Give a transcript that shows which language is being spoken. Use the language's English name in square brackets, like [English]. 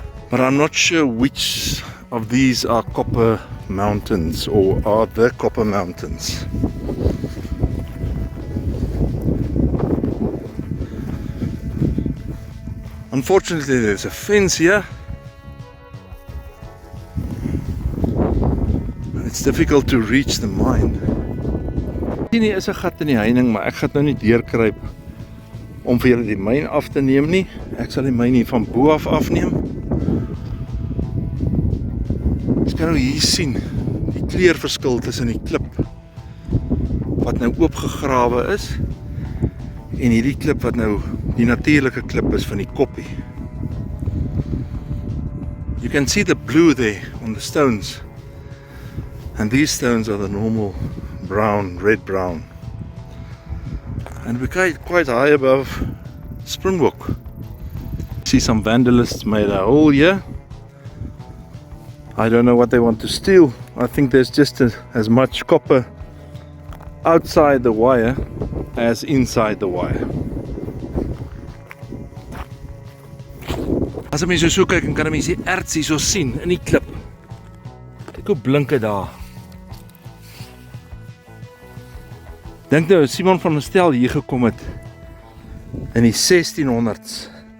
[English] But I'm not sure which of these are copper mountains or are the copper mountains. Unfortunately, there's a fence here. It's difficult to reach the mine. [Afrikaans] Hier is 'n gat in die heining, maar ek gaan nou nie deurkruip om vir julle die myn af te neem nie. Ek sal die myn hier van bo af afneem. Jy kan nou hier sien die kleurverskil tussen die klip wat nou oopgegrawe is en hierdie klip wat nou die natuurlike klip is van die koppie. [English] You can see the blue there on the stones. And these stones are the normal brown, red brown. And we're quite high above Springbok. See some vandalists made a hole here. I don't know what they want to steal. I think there's just as much copper outside the wire as inside the wire. [Afrikaans] As 'n mens so kyk, kan 'n mens die erts hier so sien in die klip. Kyk hoe blink dit daar. Dink nou, Simon van der Stel hier gekom het in die 1600s.